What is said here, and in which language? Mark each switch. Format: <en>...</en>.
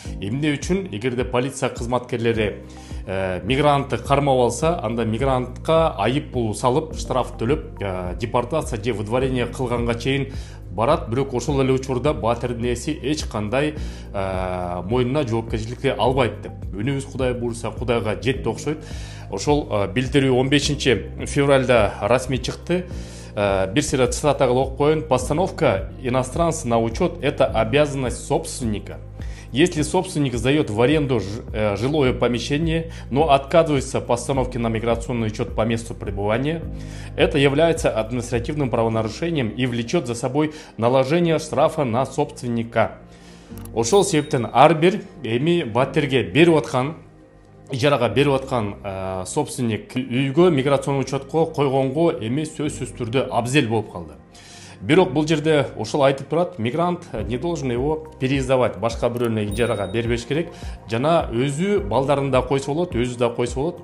<ky>Эмне үчүн эгерде полиция кызматкерлери мигрантты кармап алса, анда мигрантка айып пул салып, штраф төлөп, депортация же выдворение кылганга чейин барат. Бирок ошол эле учурда батирдин ээси эч кандай мойнуна жоопкерчиликти албайт деп. Үнүбүз Кудай буйрса Кудайга жетти окшойт. Ошол билдирүү 15 февралда расмий чыкты. Бир сыйра цитата кылып окуп коеюн.</ky> <ru>Постановка иностранца на учет – это обязанность собственника. Если собственник сдает в аренду жилое помещение, но отказывается постановке на миграционный учет по месту пребывания, это является административным правонарушением и влечет за собой наложение штрафа на собственника.</ru> <ky>Ошол себептен ар бир эми батирге берип аткан, ижарага берип аткан собственник үйгө миграционный учетко койгонго эми сөзсүз түрдө абзел болуп калды. Бирок бул жерде ошол айтып турат, мигрант</ky> <ru>не должен его переиздавать,</ru> <ky>башка бирөөнө ижарага бербеш керек, жана өзү балдарын да койсо болот, өзү да койсо болот.</ky>